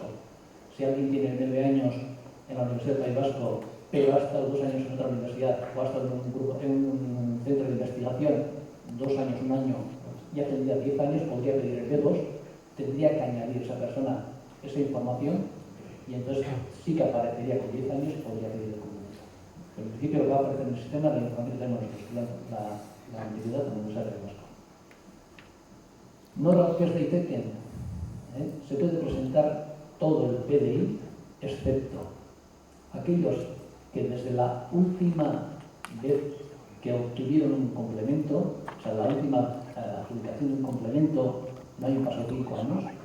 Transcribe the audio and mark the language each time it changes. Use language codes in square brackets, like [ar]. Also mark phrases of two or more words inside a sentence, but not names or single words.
[es] Si alguien tiene 9 años en la Universidad del País Vasco, pero ha estado 2 años en otra universidad o ha estado en un centro de investigación 2 años, 1 año, ya tendría 10 años, podría pedir el B2, tendría que añadir esa persona esa información y entonces sí que aparecería con 10 años y podría pedir el complemento. Pero en principio lo que va a aparecer en el sistema es la información que tenemos nosotros, la antigüedad de la Universidad del País Vasco. [eu] Nora aurkez daiteken, [es] se puede presentar todo el PDI, excepto aquellos que desde la última vez que obtuvieron un complemento, o sea, la última adjudicación de un complemento, no hayan pasado 5 años,